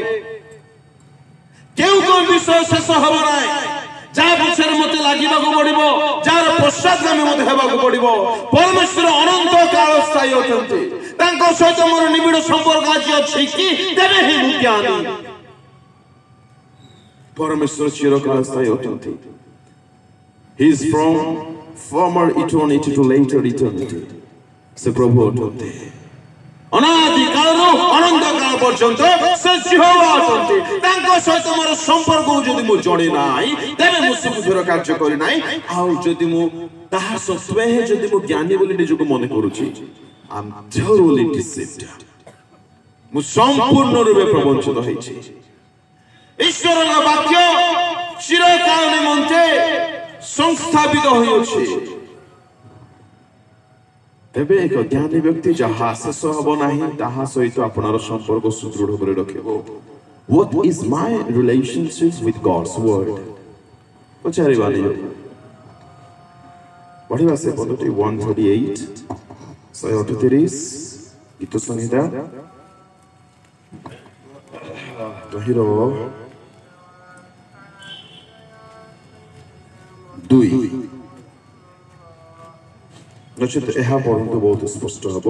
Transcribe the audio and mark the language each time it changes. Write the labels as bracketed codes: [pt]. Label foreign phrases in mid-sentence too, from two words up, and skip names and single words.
[or] କେଉଁ କେଉଁ ବିଷୟ ଶେଷ ହେବ ନାହିଁ, ଯାହା ପଛରେ ମତେ ଲାଗିବାକୁ ପଡିବ, ଯାହାର ପଶ୍ଚାତଗାମୀ ମତେ ହେବାକୁ ପଡିବ। ପରମେଶ୍ୱର ଅନନ୍ତ କାଳ ସ୍ଥାୟୀ ଅଛନ୍ତି। ତାଙ୍କ ସହିତ ମୋର ନିବିଡ଼ ସମ୍ପର୍କ ଆଜି ଅଛି କି? ତେବେ ହିଁ ମୁଁ ଜ୍ଞାନୀ। ପରମେଶ୍ୱର ଚିରକାଳ ସ୍ଥାୟୀ ଅଛନ୍ତି। [en] He is from former eternity to later eternity. [or] ସେ ପ୍ରଭୁ ଅଟନ୍ତି। ଅନାଦି କାଳରୁ ଅନନ୍ତ କାଳ ପର୍ଯ୍ୟନ୍ତ ସେ ଯେହୋବା ଅଟନ୍ତି। ତାଙ୍କ ସହିତ ମୋର ସମ୍ପର୍କକୁ ଯଦି ମୁଁ ଜଣେ ନାହିଁ, ତେବେ ମୁଁ ସୁବୁଦ୍ଧିର କାର୍ଯ୍ୟ କରି ନାହିଁ। ଆଉ ଯଦି ମୁଁ ତାହା ସତ୍ତ୍ୱେ ଯଦି ମୁଁ ଜ୍ଞାନୀ ବୋଲି ନିଜକୁ ମନେ କରୁଛି, [en] I am thoroughly deceived. [or] ମୁଁ ସମ୍ପୂର୍ଣ୍ଣ ରୂପେ ପ୍ରବଞ୍ଚିତ ହେଇଛି। ଈଶ୍ୱରଙ୍କ ବାକ୍ୟ ଚିରକାଳ ନିମନ୍ତେ ସଂସ୍ଥାପିତ ହୋଇଅଛି। ତେବେ ଏକ ଜ୍ଞାନୀ ବ୍ୟକ୍ତି ଯାହା ଶେଷ ହେବ ନାହିଁ, ତାହା ସହିତ ଆପଣର ସମ୍ପର୍କ ସୁଦୃଢ଼ କରି ରଖିବ। [en] What is my relationship with God's word? [or] ପଚାରିବା ନିଜକୁ। ପଢ଼ିବା ସେ ପଦଟି 138 138 ଗୀତ ସଂହିତା ତହିଁର 2 ନଚେତ ଏହା ପଢ଼ନ୍ତୁ, ବହୁତ ସ୍ପଷ୍ଟ ହେବ।